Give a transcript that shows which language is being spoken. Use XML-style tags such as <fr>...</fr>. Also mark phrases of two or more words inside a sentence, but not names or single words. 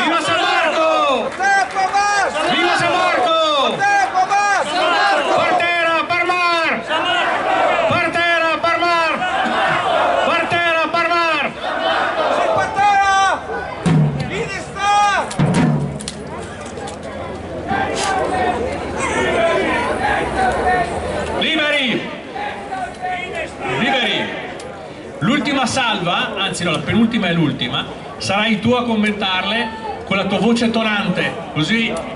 <it>Viva San Marco! Portera, Pavà! Viva San Marco! Portera, Pavà! Portera per Mar! Portera per Mar! Portera per Mar! Sì, portera! Iniesta! Liberi! Liberi! L'ultima salva, anzi no, la penultima e l'ultima, sarai tu a commentarle con la tua voce tonante, così...</it>